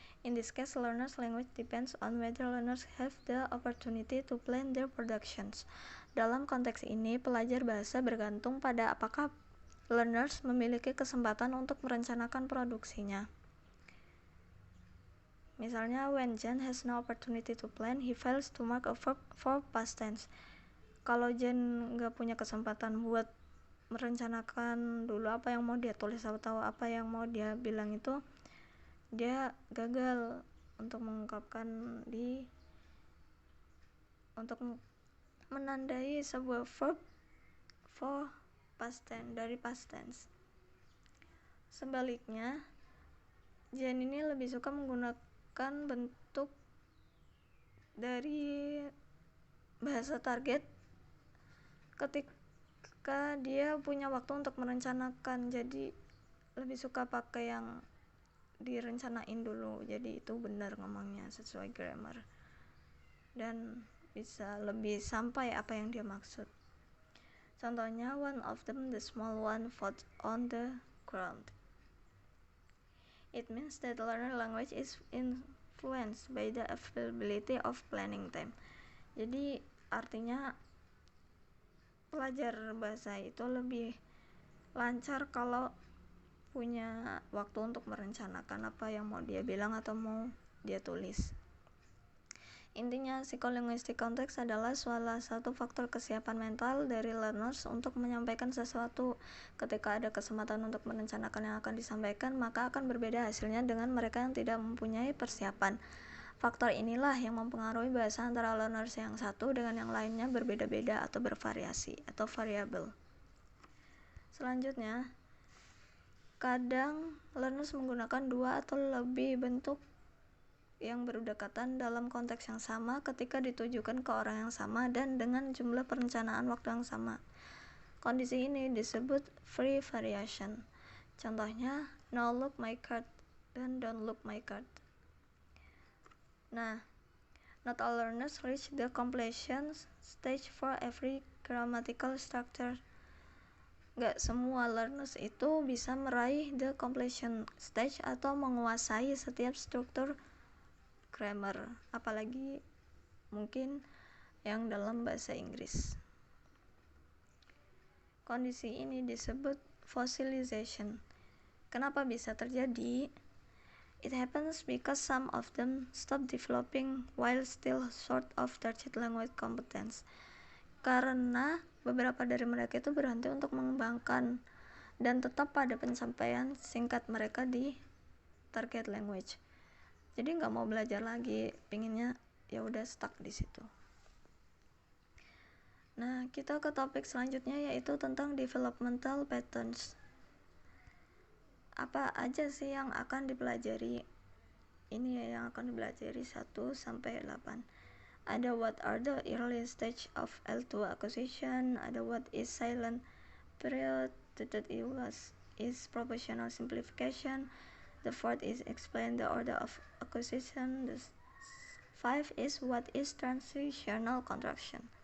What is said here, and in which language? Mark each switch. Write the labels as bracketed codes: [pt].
[en] In this case, learners' language depends on whether learners have the opportunity to plan their productions. [id] Dalam konteks ini, pelajar bahasa bergantung pada apakah learners memiliki kesempatan untuk merencanakan produksinya. [en] Misalnya, when Jen has no opportunity to plan, he fails to mark a verb for past tense. [id] Kalau Jen nggak punya kesempatan buat merencanakan dulu apa yang mau dia tulis atau apa yang mau dia bilang, itu dia gagal untuk mengungkapkan untuk menandai sebuah [en] verb for past tense [id] dari past tense. Sebaliknya, Jen ini lebih suka menggunakan bentuk dari bahasa target ketika dia punya waktu untuk merencanakan, jadi lebih suka pakai yang direncanain dulu, jadi itu benar ngomongnya sesuai grammar dan bisa lebih sampai apa yang dia maksud. [en] Contohnya, one of them, the small one, falls on the ground. It means that learner language is influenced by the availability of planning time. [id] Jadi artinya pelajar bahasa itu lebih lancar kalau punya waktu untuk merencanakan apa yang mau dia bilang atau mau dia tulis. Intinya, psycholinguistic context adalah salah satu faktor kesiapan mental dari learners untuk menyampaikan sesuatu. Ketika ada kesempatan untuk merencanakan yang akan disampaikan, maka akan berbeda hasilnya dengan mereka yang tidak mempunyai persiapan. Faktor inilah yang mempengaruhi bahasa antara learners yang satu dengan yang lainnya berbeda-beda atau bervariasi atau variabel. Selanjutnya, kadang learners menggunakan dua atau lebih bentuk yang berdekatan dalam konteks yang sama ketika ditujukan ke orang yang sama dan dengan jumlah perencanaan waktu yang sama. Kondisi ini disebut free variation. [en] Contohnya, now look my card dan don't look my card. Nah, not all learners reach the completion stage for every grammatical structure. [id] Gak semua learners itu bisa meraih [en] the completion stage [id] atau menguasai setiap struktur grammar, apalagi mungkin yang dalam bahasa Inggris. Kondisi ini disebut fossilization. Kenapa bisa terjadi? [en] It happens because some of them stop developing while still short of target language competence. [id] Karena beberapa dari mereka itu berhenti untuk mengembangkan dan tetap pada pencapaian singkat mereka di target language. Jadi nggak mau belajar lagi, pinginnya ya udah stuck di situ. Nah, kita ke topik selanjutnya yaitu tentang developmental patterns. Apa aja sih yang akan dipelajari? Ini ya yang akan dipelajari 1 sampai 8. [en] Ada what are the early stage of L2 acquisition, ada what is silent period, the third is proportional simplification, the fourth is explain the order of acquisition, the 5 is what is transitional contraction.